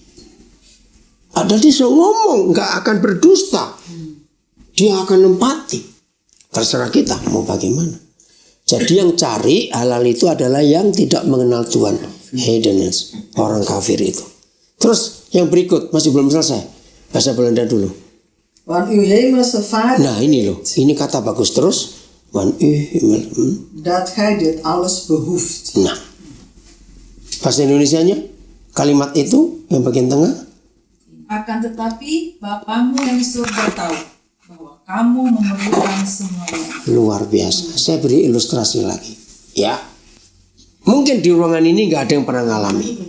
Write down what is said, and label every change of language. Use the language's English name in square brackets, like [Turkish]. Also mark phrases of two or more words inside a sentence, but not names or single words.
[Indonesian] Padahal dia sudah ngomong, nggak akan berdusta. Dia akan empati. Terserah kita mau bagaimana. Jadi yang cari hal-hal itu adalah yang tidak mengenal Tuhan. Heidens, orang kafir itu. Terus yang berikut masih belum selesai. Bahasa Belanda dulu. [Dutch] Want uw hemelse Vader [Indonesian] Nah ini loh, ini kata bagus terus. [Dutch] Want u hemel. dat gij dit alles behoeft. [Indonesian] Nah, bahasa Indonesianya kalimat itu yang bagian tengah. Akan tetapi Bapamu yang di surga tahu bahwa kamu memerlukan semuanya. Luar biasa. Saya beri ilustrasi lagi. Ya, mungkin di ruangan ini nggak ada yang pernah ngalami.